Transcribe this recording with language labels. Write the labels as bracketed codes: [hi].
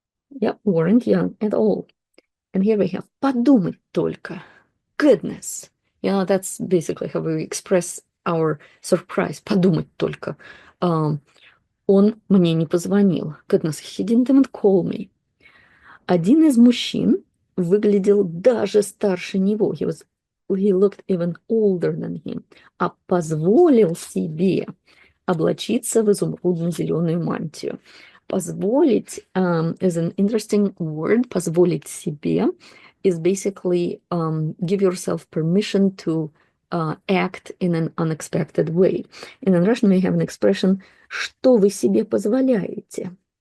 [en] Yeah, weren't young at all. And here we have [ru] подумать только. [en] Goodness. That's basically how we express our surprise. [ru] Подумать только. Он мне не позвонил. [en] Goodness, he didn't even call me. [ru] Один из мужчин выглядел даже старше него. [en] He looked even older than him. [ru] А позволил себе облачиться в изумрудно-зеленую мантию. [en] Позволить is an interesting word. Позволить себе is basically give yourself permission to act in an unexpected way. And in Russian we have an expression [ru] «что вы себе позволяете?»